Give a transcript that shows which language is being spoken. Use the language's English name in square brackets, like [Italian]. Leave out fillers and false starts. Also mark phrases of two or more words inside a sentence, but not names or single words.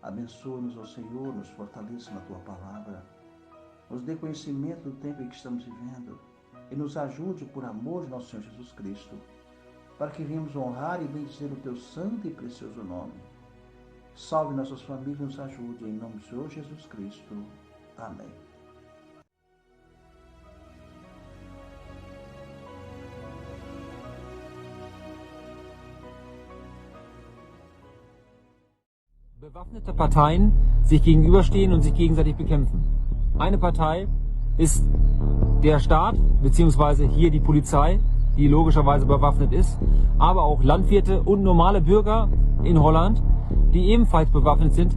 [Portuguese] Abençoa-nos, ó Senhor, nos fortaleça na Tua palavra, nos dê conhecimento do tempo em que estamos vivendo e nos ajude por amor de nosso Senhor Jesus Cristo, para que venhamos honrar e bendizer o Teu santo e precioso nome. Salve nossas famílias e nos ajude, em nome do Senhor Jesus Cristo. Amém. [German] Bewaffnete Parteien sich gegenüberstehen und sich gegenseitig bekämpfen. Eine Partei ist der Staat, beziehungsweise hier die Polizei, die logischerweise bewaffnet ist, aber auch Landwirte und normale Bürger in Holland, die ebenfalls bewaffnet sind.